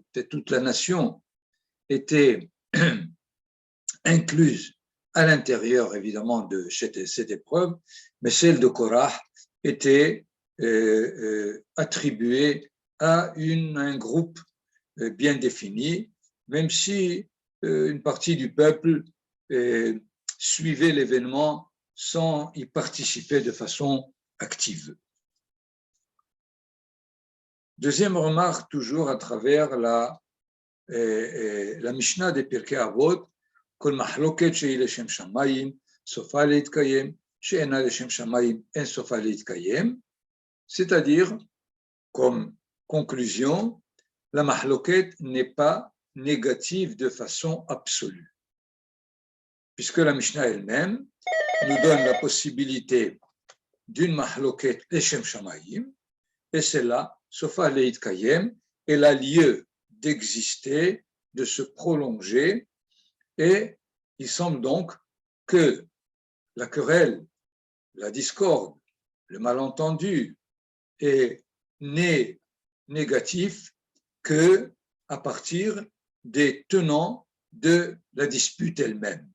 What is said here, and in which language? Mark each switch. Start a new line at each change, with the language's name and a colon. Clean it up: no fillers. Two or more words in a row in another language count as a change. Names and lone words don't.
French: peut-être toute la nation, étaient incluses à l'intérieur, évidemment, de cette épreuve, mais celle de Korah était attribuée à un groupe bien défini, même si une partie du peuple suivait l'événement sans y participer de façon active. Deuxième remarque, toujours à travers la Mishnah des Pirkei Avot,
Hebrew: כל מחלוקת שהיא לשם שמיים, סופה להתקיים, שאינה לשם שמיים, אין סופה להתקיים,
French: c'est-à-dire, comme conclusion, la mahloket n'est pas négative de façon absolue, puisque la Mishnah elle-même nous donne la possibilité d'une
Hebrew: מחלוקת לשם שמים,
French: et celle-là,
Hebrew: סופה להתקיים,
French: elle a lieu d'exister, de se prolonger, et il semble donc que la querelle, la discorde, le malentendu est né négatif que à partir des tenants de la dispute elle-même.